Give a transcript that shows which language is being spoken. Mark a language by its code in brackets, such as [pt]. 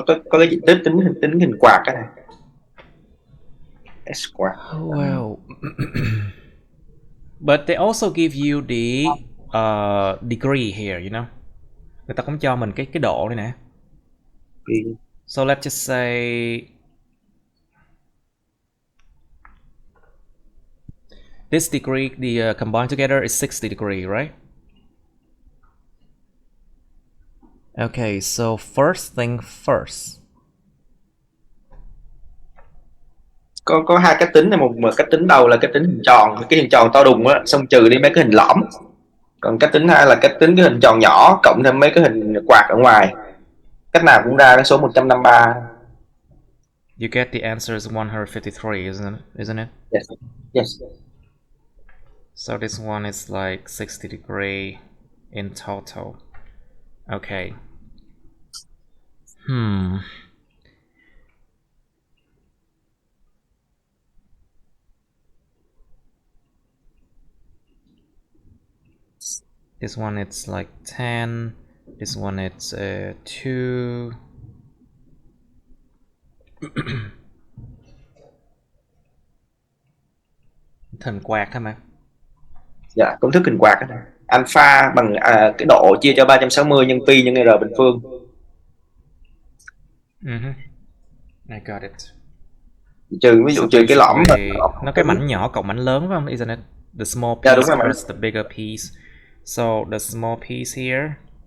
[vi] Có cái tính hình quạt cái này. S quạt. [en] Well, but they also give you the degree here, you know. [vi] Người ta cũng cho mình cái độ này nè. [en] So let's just say this degree, the combined together is 60 degree, right? Okay, so first thing first. [vi] Có hai cách tính này, một cách tính đầu là cách tính hình tròn, cái hình tròn to đùng á, xong trừ đi mấy cái hình lõm. Còn cách tính hai là cách tính cái hình tròn nhỏ cộng thêm mấy cái hình quạt ở ngoài. Cách nào cũng ra cái số 153. [en] You get the answer is 153, isn't it? Yes. Yes. So this one is like 60 degree in total. Okay. This one it's like 10. This one it's 2. [vi] Thần quạt hả mà? Dạ, công thức hình quạt đó này. Alpha bằng cái độ chia cho 360 nhân pi nhân r bình phương. [en] I got it. [vi] Ví dụ trừ cái lõm. Nó cái mảnh nhỏ cộng mảnh lớn phải không? [en] Isn't it? The small piece plus the bigger piece. So the small piece here.